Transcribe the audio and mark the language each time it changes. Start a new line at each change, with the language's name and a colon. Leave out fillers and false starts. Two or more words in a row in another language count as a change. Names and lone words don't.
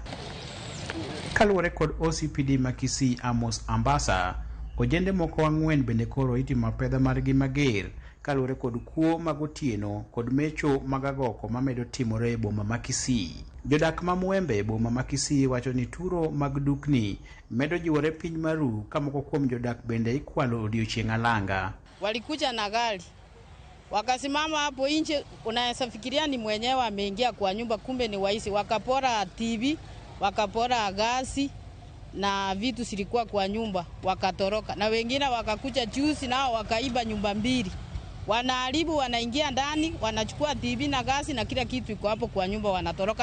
Luo (Kenya and Tanzania): Kaluwore kod OCPD ma Kisii Amos Ambasa, ojende moko 4 bende koro itimo apedha margi mager kaluwore kod kuo mag otieno kod mecho mag agoko mamedo timore e boma ma Kisii. Jodak ma Mwembe boma ma Kisii wacho ni turo mag dukni medo jiwore piny maru ka moko kuom jodak bende ikwalo odiochieng' alanga.
Swahili: Walikuja na gari wakasimama hapo nje, unaweza fikiria ni mwenyewe ameingia kwa nyumba, kumbe ni waizi. Wakapora TV, wakapora gasi na vitu silikuwa kwa nyumba, wakatoroka. Na wengine wakakuja juzi nao wakaiba nyumba 2. Wanaharibu, wanaingia ndani, wanachukua TV na gasi na kila kitu iko hapo kwa nyumba, wanatoroka.